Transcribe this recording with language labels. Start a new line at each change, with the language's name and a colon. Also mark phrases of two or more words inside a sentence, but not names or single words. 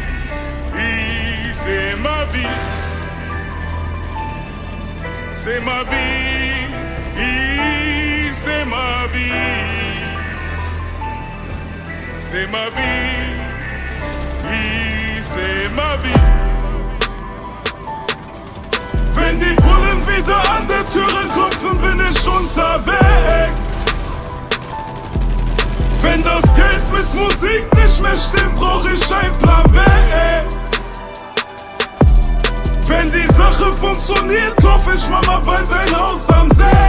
French: C'est ma vie. C'est ma vie. C'est ma vie. C'est ma vie. C'est ma vie.
German: Wenn die Bullen wieder an der Türe klopfen, bin ich unterwegs. Wenn das Geld mit Musik nicht mehr stimmt, brauch ich einen Plan B. Wenn die Sache funktioniert, kauf ich Mama bald ein Haus am See.